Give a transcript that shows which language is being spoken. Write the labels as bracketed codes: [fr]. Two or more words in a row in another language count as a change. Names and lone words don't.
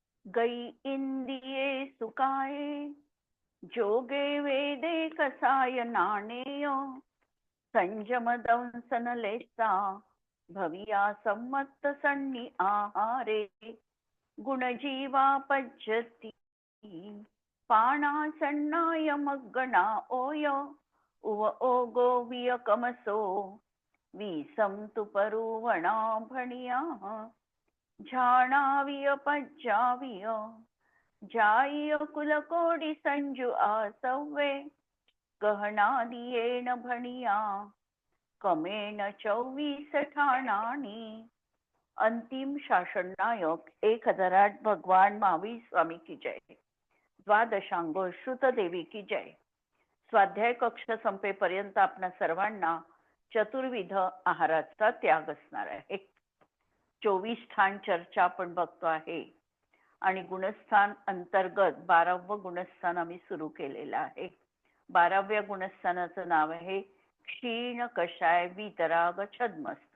[psu] गई इंदिये सुकाये जोगे वेदे कसाय नाणेय संयम दंसन लेसा भविया सम्मत सन्नी आहारे गुणजीवा पज्जती पाणा सन्नाय मग्गणा ओय उव ओगो वियकमसो विसम तुपरुवणा भणिया झाणाविय पज्जाविय जाय कुलकोडी संजू आसव्वे गहनादियेन भणिया कमेन 24 ठाणानी. [hi] अंतिम शासन नायक 1008 भगवान महावीर स्वामी की जय. द्वादशांग श्रुत देवी की जय. [mr] स्वाध्याय कक्ष संपेपर्यंत आपणा सर्वांना चतुर्विध आहाराचा त्याग असणार आहे. 24 स्थान चर्चा आपण बघतो आहे आणि गुणस्थान अंतर्गत 12वं गुणस्थान आम्ही सुरू केलेलं आहे. 12व्या गुणस्थानाचं नाव आहे क्षीण कषाय वीतराग छद्मस्त.